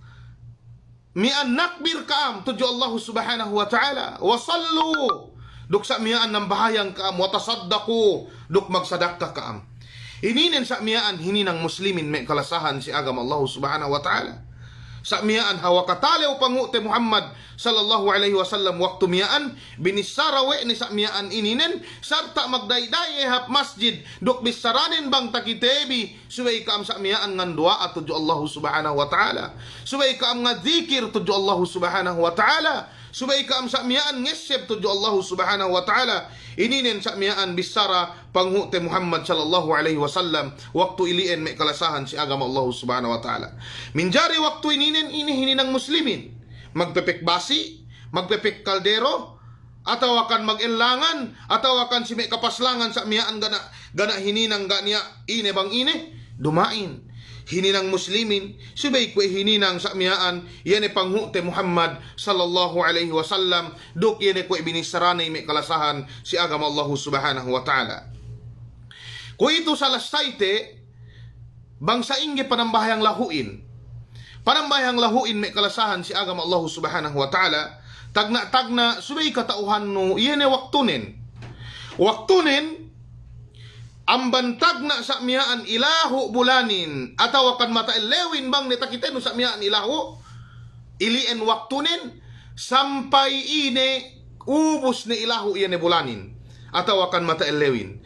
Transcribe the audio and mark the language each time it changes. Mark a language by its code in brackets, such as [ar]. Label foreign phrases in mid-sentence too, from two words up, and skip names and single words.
[yka] mian nakbir kaam tuju [ar] الله سبحانه وتعالى [yka] wa sallu duk sa mian ng bahayang kaam wa tasaddaku duk magsadakka kaam ininen sa mian hininang muslimin may kalasahan si agama [ar] الله سبحانه وتعالى [yka] sa miyaan hawakatalew panghute [ar] محمد صلى الله عليه وسلم [yka] waktu miyaan binisarawe ni sa miyaan ininen sarta magdayday hap masjid duk bisaranin bang takitebi suway kaam sa miyaan ngandua at tuju [ar] الله سبحانه وتعالى [yka] suway kaam nga dzikir tuju [ar] الله سبحانه وتعالى [yka] suway kaam sa miyaan ngeseb tuju [ar] الله سبحانه وتعالى [yka] ininen sa miyaan bisara panghute [ar] محمد صلى الله عليه وسلم [yka] waktu ilien may kalasahan si agama [ar] الله سبحانه وتعالى. [yka] Minjari waktu ininen hininang muslimin magpepek basi magpepek kaldero ataw akan mag-elangan ataw akan si may kapaslangan sa miyaan gana hininang ganiya ine bang ine dumain hininang muslimin subay kwe hininang sa miyaan yan panghute [ar] محمد صلى الله عليه وسلم [yka] duk yan kwe binisaranay may kalasahan si agama [ar] الله سبحانه وتعالى. [tl] Kung ito sa [yka] lastaite, bangsa ingi panambahayang lahuin. Panambahayang lahuin may kalasahan si agam [ar] الله سبحانه وتعالى, [yka] tagna subay katauhan no, iyan waktunin. Waktunin, ang bantag na sa miyaan ilahu bulanin, ataw kan mataelewin bang nitakiten no sa miyaan ilahu, ilien waktunin, sampay ine, ubos ni ilahu iyan bulanin, ataw kan mataelewin.